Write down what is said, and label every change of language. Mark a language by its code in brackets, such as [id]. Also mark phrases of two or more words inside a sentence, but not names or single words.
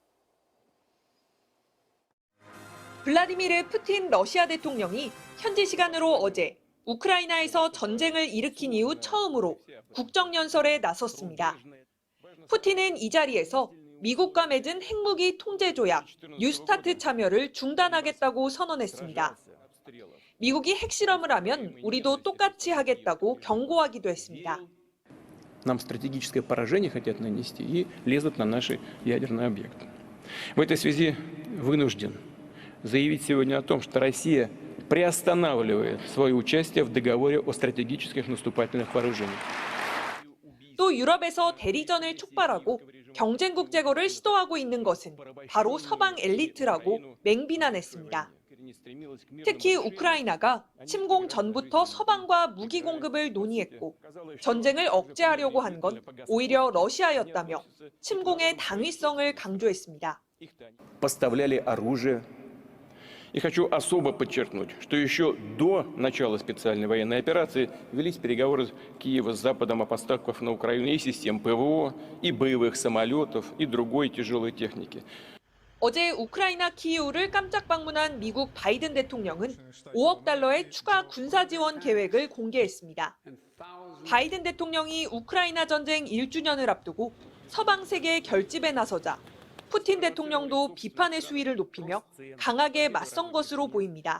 [ko] 블라디미르 푸틴 러시아 대통령이 현지 시간으로 어제 우크라이나에서 전쟁을 일으킨 이후 처음으로 국정연설에 나섰습니다. 푸틴은 이 자리에서 미국과 맺은 핵무기 통제 조약 뉴스타트 참여를 중단하겠다고 선언했습니다. 미국이 핵실험을 하면 우리도 똑같이 하겠다고 경고하기도 했습니다. [ru] Нам стратегическое поражение хотят нанести и лезут на наши ядерные объекты. В этой связи вынужден заявить сегодня о том, что Россия приостанавливает свое участие в договоре о стратегических наступательных вооружениях. [ko] 또 유럽에서 대리전을 촉발하고 경쟁국 제거를 시도하고 있는 것은 바로 서방 엘리트라고 맹비난했습니다. 특히 우크라이나가 침공 전부터 서방과 무기 공급을 논의했고 전쟁을 억제하려고 한 건 오히려 러시아였다며 침공의 당위성을 강조했습니다. [ru] Поставляли оружие. И хочу особо подчеркнуть, что еще до начала специальной военной операции велись переговоры Киева с Западом о поставках на Украину и систем ПВО, и боевых самолетов, и другой тяжелой техники. [ko] 어제 우크라이나 키이우를 깜짝 방문한 미국 바이든 대통령은 5억 달러의 추가 군사 지원 계획을 공개했습니다. 바이든 대통령이 우크라이나 전쟁 1주년을 앞두고 서방 세계의 결집에 나서자 푸틴 대통령도 비판의 수위를 높이며 강하게 맞선 것으로 보입니다.